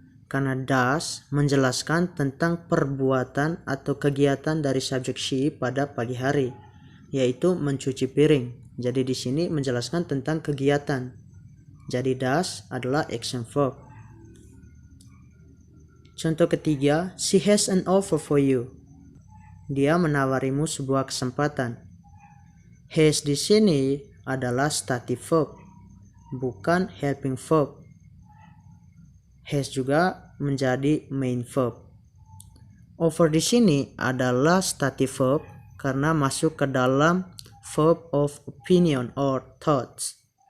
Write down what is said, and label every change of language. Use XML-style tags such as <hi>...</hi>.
<id>Karena does menjelaskan tentang perbuatan atau kegiatan dari subjek she pada pagi hari, yaitu mencuci piring. Jadi di sini menjelaskan tentang kegiatan. Jadi does adalah action verb. Contoh ketiga,</id> <en>she has an offer for you.</en> <id>Dia menawarimu sebuah kesempatan. Has di sini adalah stative verb, bukan helping verb. Has juga menjadi main verb. Offer di sini adalah stative verb karena masuk ke dalam verb of opinion or thoughts.</id>